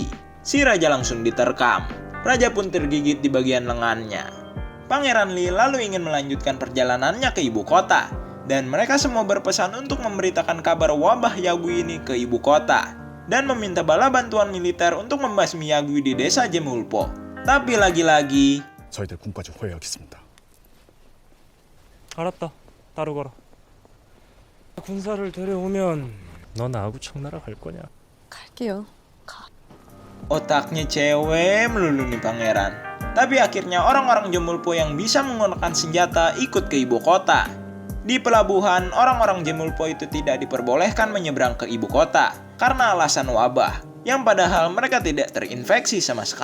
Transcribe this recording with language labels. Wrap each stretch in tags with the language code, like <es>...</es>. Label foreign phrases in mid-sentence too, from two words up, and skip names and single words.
<id>Si raja langsung diterkam. Raja pun tergigit di bagian lengannya. Pangeran Lee lalu ingin melanjutkan perjalanannya ke ibu kota. Dan mereka semua berpesan untuk memberitakan kabar wabah Yagui ini ke ibu kota. Dan meminta bala bantuan militer untuk membasmi Yagui di desa Jemulpo. Tapi lagi-lagi</id> <ko>저희들 군까지 호위하겠습니다. 알았다. 따르거라. 군사를 데려오면 너 나하고 청나라 갈 거냐? 갈게요.</ko> <id>otaknya cewek melulu nih pangeran. Tapi akhirnya orang-orang Jemulpo yang bisa menggunakan senjata ikut ke ibu kota. Di pelabuhan, orang-orang Jemulpo itu tidak diperbolehkan menyeberang ke ibu kota karena alasan wabah, yang padahal mereka tidak terinfeksi sama sekali.</id>